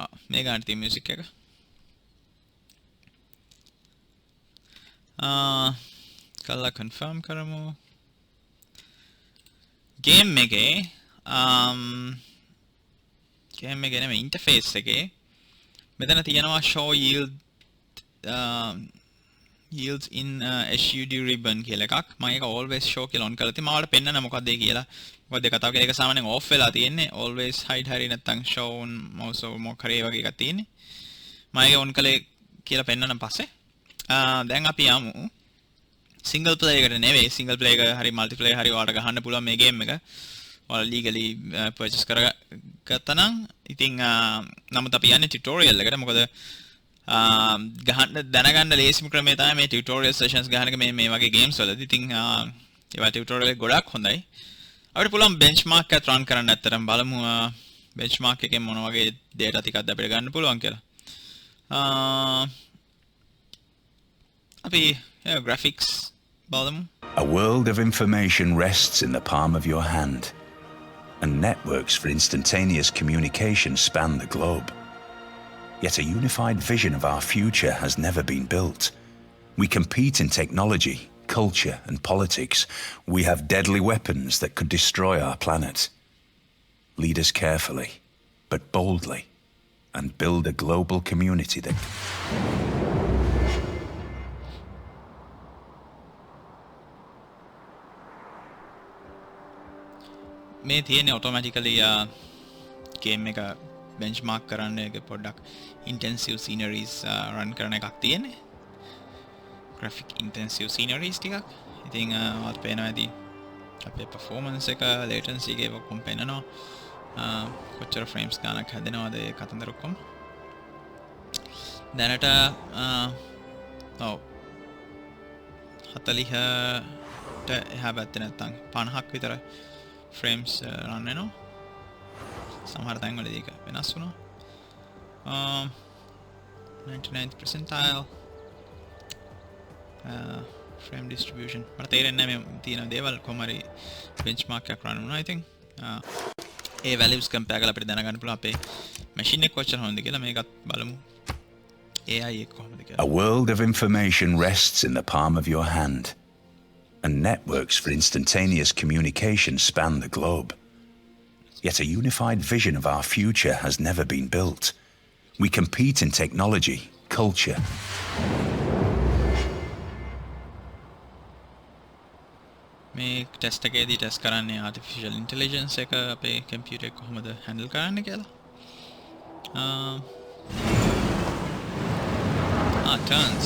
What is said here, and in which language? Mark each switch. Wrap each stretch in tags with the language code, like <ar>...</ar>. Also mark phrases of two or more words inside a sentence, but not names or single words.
<si>මේ ගන්න තියෙන මියුසික් එක කල්ලා කන්ෆර්ම් කරමු ගේම් එකේ ගේම් එකේ නෙමෙයි ඉන්ටර්ෆේස් එකේ මෙතන තියෙනවා</si> <en>show yields in SUD ribbon</en> <si>කියලා එකක් මම ඒක</si> <en>always show</en> <si>කියලා on කරලා තියෙනවා මම ඔයාලට පෙන්නන්න මොකක්ද ඒ කියලා මොකද ඒ කතාව කියලා ඒක සාමාන්‍යයෙන් off වෙලා තියෙන්නේ</si> <en>always hide</en> <si>හරි නැත්නම්</si> <en>show on mouse or</en> <si>මොකක් හරි වගේ එකක් තියෙන්නේ මම ඒක on කළේ කියලා පෙන්නන්න පස්සේ දැන් අපි යමු</si> <en>single player</en> <si>එකට නෙවෙයි</si> <en>single player</en> <si>එක හරි multiplayer හරි ඔයාලට ගහන්න පුළුවන් මේ game එක ඔයාලා</si> <en>legally purchase</en> <si>කරගත්තා නම් ඉතින් නමුත් අපි යන්නේ tutorial එකට මොකද ගහන්න දැනගන්න ලේසිම ක්‍රමය තමයි මේ</si> <en>tutorial sessions</en> <si>ගහන එක මේ වගේ games වලදී. ඉතින් ඒවා tutorial එක ගොඩක් හොඳයි. අපිට පුළුවන් benchmark එකක් run කරන්න ඇත්තටම බලමු benchmark එකෙන් මොන වගේ data ටිකක්ද අපිට ගන්න පුළුවන් කියලා. අපි graphics බලමු.</si> <en>A world of information rests in the palm of your hand, and networks for instantaneous communication span the globe. Yet a unified vision of our future has never been built. We compete in technology, culture, and politics. We have deadly weapons that could destroy our planet. Lead us carefully, but boldly, and build a global community that...</en> <si>මේ තියෙන්නේ automatically game එක benchmark කරන්න එක පොඩ්ඩක්</si> <en>intensive sceneries</en> <si>run කරන එකක් තියෙන්නේ</si> <en>graphic intensive sceneries</en> <si>ටිකක් ඉතින් ඔයාලට පේනවා ඇති අපේ performance එක latency එක ඔක්කොම පේනවා කොච්චර frames ගණනක් හැදෙනවද ඒ කතන්දර ඔක්කොම දැනට ඔව් 40ට එහා පැත්තේ නැත්තම් 50ක් විතර</si> <en>frames run</en> <si>වෙනවා සමහර තැන්වලදී ඒක වෙනස් වුණා</si> <en>99th percentile frame distribution</en> <si>මට තේරෙන්නේ නැහැ මේ තියෙන දේවල් කොහොම හරි benchmark එකක් run වුණා</si> <en>I think</en> <si>ඒ</si> <en>values compare</en> <si>කරලා අපිට දැනගන්න පුළුවන් අපේ machine එක කොච්චර හොඳද කියලා මේකත් බලමු AI එක කොහොමද කියලා</si> <en>A world of information rests in the palm of your hand, and networks for instantaneous communication span the globe. Yet a unified vision of our future has never been built. We compete in technology, culture.</en> <si>මේ ටෙස්ට් එකේදී ටෙස්ට් කරන්නේ</si> <en>artificial intelligence</en> <si>එක අපේ computer එක කොහොමද handle කරන්නේ කියලා.</si> <en>Turns.</en>